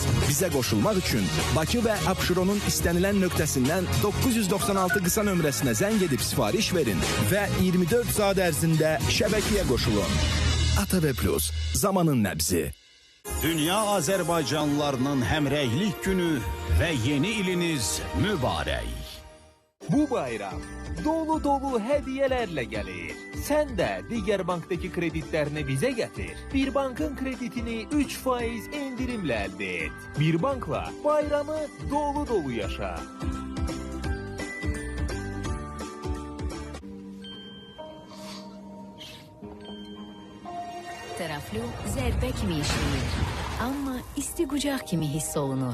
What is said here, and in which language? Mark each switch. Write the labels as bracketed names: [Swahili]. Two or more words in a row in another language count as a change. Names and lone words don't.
[Azerbaijani] Bizə qoşulmaq üçün Bakı və Abşeronun istənilən nöqtəsindən 996 qısa nömrəsinə zəng edib sifariş verin və 24 saat ərzində şəbəkəyə qoşulun. ATV Plus, zamanın nəbzi. Dünya Azərbaycanlılarının həmrəylik günü və yeni iliniz mübarək. [Turkish] Bu bayram dolu hediyelerle gelir. Sen de diğer banktaki kreditlerini bize getir. Bir bankın kreditini 3% indirimle elde et. Bir bankla bayramı dolu yaşa. [Azerbaijani] Tərəfli zərbə kimi işləyir, amma isti qucaq kimi hiss olunur.